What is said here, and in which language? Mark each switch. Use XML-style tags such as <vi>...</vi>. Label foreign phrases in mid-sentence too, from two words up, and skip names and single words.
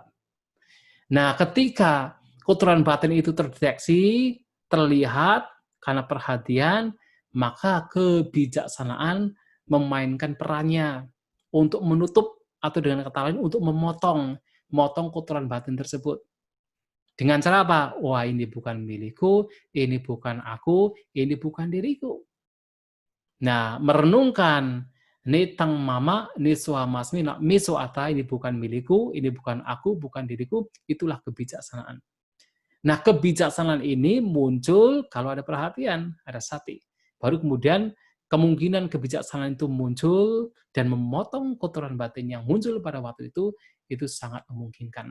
<id>Nah, ketika kotoran batin itu terdeteksi, terlihat karena perhatian, maka kebijaksanaan memainkan perannya untuk menutup, atau dengan kata lain untuk memotong kotoran batin tersebut. Dengan cara apa? Wah, ini bukan milikku, ini bukan aku, ini bukan diriku. Nah, merenungkan</id> <pi>Netang mama, niswa masmi, miso ata,</pi> <id>ini bukan milikku, ini bukan aku, bukan diriku, itulah kebijaksanaan. Nah, kebijaksanaan ini muncul kalau ada perhatian, ada sati. Baru kemudian kemungkinan kebijaksanaan itu muncul dan memotong kotoran batin yang muncul pada waktu itu sangat memungkinkan.</id>